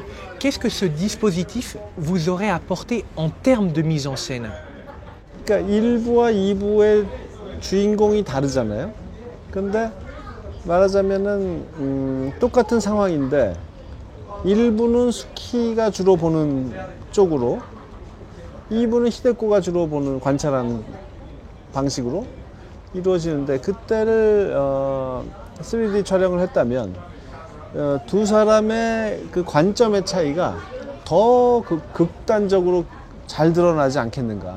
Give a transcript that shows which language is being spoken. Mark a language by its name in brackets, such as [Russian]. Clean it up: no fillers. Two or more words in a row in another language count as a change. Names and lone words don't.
[French] Qu'est-ce que ce dispositif vous aurait apporté en termes de mise en scène? [Korean] 그러니까 1부와 2부의 주인공이 다르잖아요. 근데 말하자면은 똑같은 상황인데 1부는 수키가 주로 보는 쪽으로 2부는 히데코가 주로 보는 관찰하는 방식으로 이루어지는데 그때를 3D 촬영을 했다면 두 사람의 그 관점의 차이가 더 극단적으로 잘 드러나지 않겠는가.